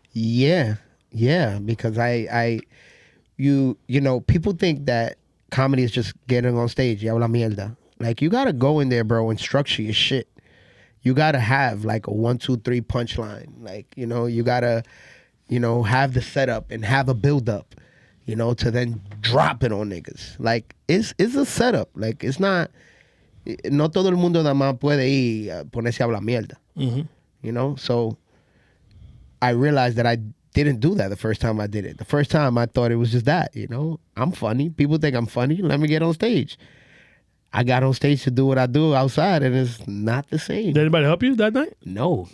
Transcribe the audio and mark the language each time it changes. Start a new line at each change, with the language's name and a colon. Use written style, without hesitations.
English: Yeah, because you know, people think that comedy is just getting on stage,
Spanish: y habla mierda.
English: Like you gotta go in there, bro, and structure your shit. You gotta have like a 1, 2, 3 punchline. Like, you know, you gotta, you know, have the setup and have a build up, you know, to then drop it on niggas. Like it's a setup. Like it's not.
Spanish: No todo el mundo nada más puede ir a ponerse a hablar mierda. Mm-hmm.
English: You know, so I realized that I didn't do that the first time I did it. The first time I thought it was just that, you know. I'm funny. People think I'm funny. Let me get on stage. I got on stage to do what I do outside, and it's not the same. Did anybody help you that night? No,